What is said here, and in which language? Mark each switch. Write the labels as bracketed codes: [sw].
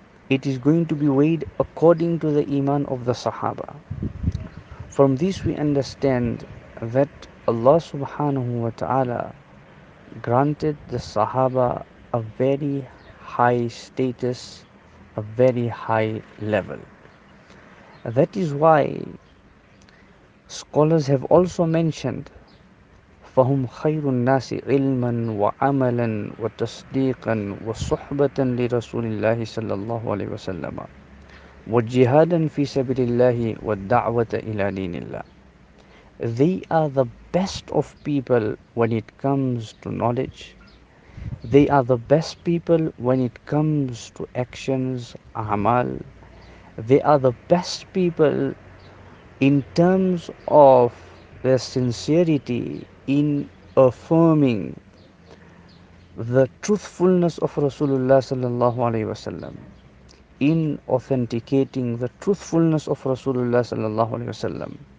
[en] it is going to be weighed according to the iman of the Sahaba. From this we understand that Allah subhanahu wa ta'ala granted the Sahaba a very high status, a very high level. That is why scholars have also mentioned [ar] فهم خير الناس علما وعملا وتصديقا وصحبة لرسول الله صلى الله عليه وسلم وجهادا في سبيل الله والدعوة إلى دين الله. [en] They are the best of people when it comes to knowledge. They are the best people when it comes to actions, amal. They are the best people in terms of their sincerity in affirming the truthfulness of Rasulullah sallallahu alaihi wasallam, in authenticating the truthfulness of Rasulullah sallallahu alaihi wasallam.